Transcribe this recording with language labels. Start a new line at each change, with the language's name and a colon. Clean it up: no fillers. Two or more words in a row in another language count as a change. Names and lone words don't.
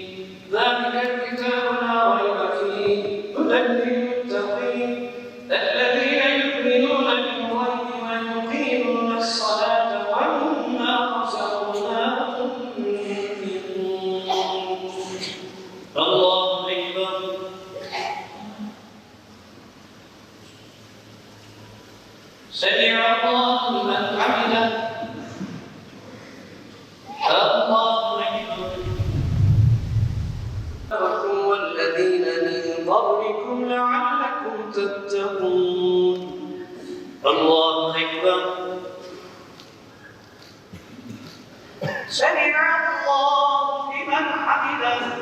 Arabic: ذلك الكتاب لا ريب فيه هدى للمتقين الذين يؤمنون بالغيب ويقيمون الصلاة ومما رزقناهم ينفقون. الله أكبر. سمع الله لمن حمده. الله أكبر. وَالَّذِينَ مِنْ قَبْلِكُمْ لَعَلَّكُمْ تَتَّقُونَ. الله أكبر. سمع الله لمن حمده.